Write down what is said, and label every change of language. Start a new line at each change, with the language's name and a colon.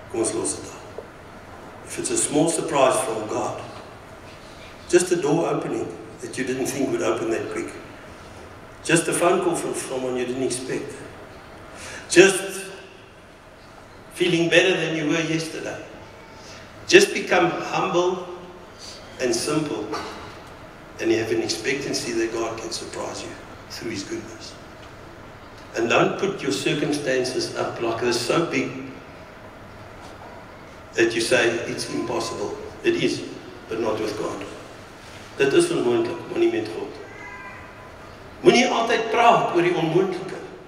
English: If it's a small surprise from God, just a door opening that you didn't think would open that quick, just a phone call from someone you didn't expect, just feeling better than you were yesterday, just become humble and simple, and you have an expectancy that God can surprise you through His goodness. And don't put your circumstances up like they're so big that you say it's impossible. It is, but not with God.
Afrikaans: Dit is onmoontlik, maar nie met God. Moenie altyd praat oor die onmoontlike.